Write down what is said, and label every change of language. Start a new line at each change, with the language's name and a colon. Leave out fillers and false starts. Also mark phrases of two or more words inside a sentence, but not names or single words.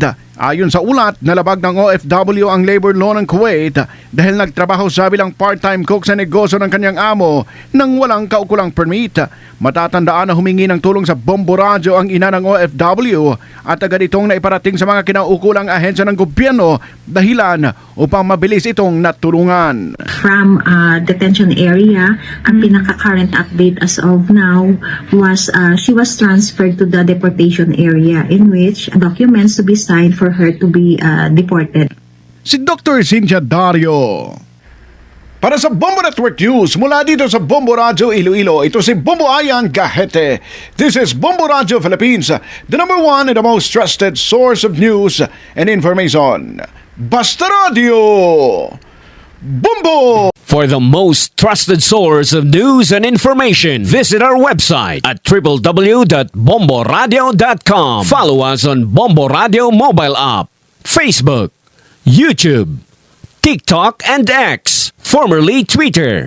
Filipino: Ayon sa ulat, nalabag ng OFW ang labor law ng Kuwait dahil nagtrabaho sa bilang
English: part-time cook
Filipino: sa negosyo ng kanyang amo nang walang kaukulang permit. Matatandaan na humingi ng tulong sa Bombo Radyo ang ina ng OFW at agad itong naiparating sa mga kinaukulang ahensya ng gobyerno dahilan upang mabilis itong natulungan.
English: From detention area,
Filipino: ang pinaka-current
English: update as of now was she was transferred to the deportation area in which documents to be signed for her to be deported.
Filipino: Si Dr. Cynthia Dario. Para sa Bombo Network News, mula dito sa Bombo Radyo Iloilo, ito si Bombo Ayan Gahete.
English: This is Bombo Radyo Philippines, the number one and the most trusted source of news and information.
Filipino: Basta Radio! Bombo!
English: For the most trusted source of news and information, visit our website at www.bomboradio.com. Follow us on Bombo Radio mobile app, Facebook, YouTube, TikTok, and X, formerly Twitter.